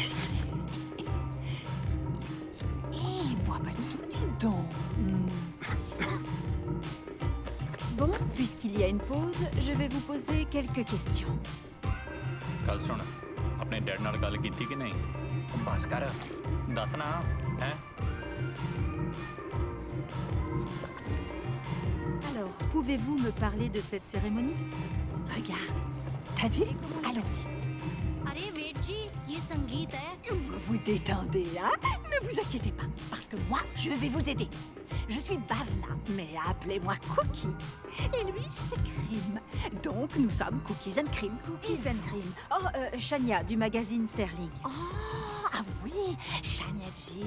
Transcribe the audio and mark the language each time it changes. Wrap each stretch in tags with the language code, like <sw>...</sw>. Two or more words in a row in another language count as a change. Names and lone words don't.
<fr>Hé, bois pas du tout, dis donc. Bon, puisqu'il y a une pause, je vais vous poser quelques questions.</fr> <pa>ਕੱਲ੍ਹ ਸੁਣ ਅਪਨੇ ਡੈਡ ਨਾਲ ਗੱਲ ਕੀਤੀ ਕਿ ਨਹੀਂ ਬੱਸ ਕਰ ਦੱਸ ਨਾ ਹੈਂ</pa> <fr>Alors, pouvez-vous me parler de cette cérémonie? Regarde, t'as vu? Allons-y.</fr> <hi>अरे वेट जी ये संगीत है</hi> <fr>Vous vous détendez, hein? Ne vous inquiétez pas, parce que moi, je vais vous aider. Je suis Bavna, mais appelez-moi Cookie. Et lui, c'est Cream. Donc, nous sommes Cookies and Cream. Cookies and Cream. Oh, Shania, du magazine Sterling. Oh, ah oui, Shania-ji.</fr>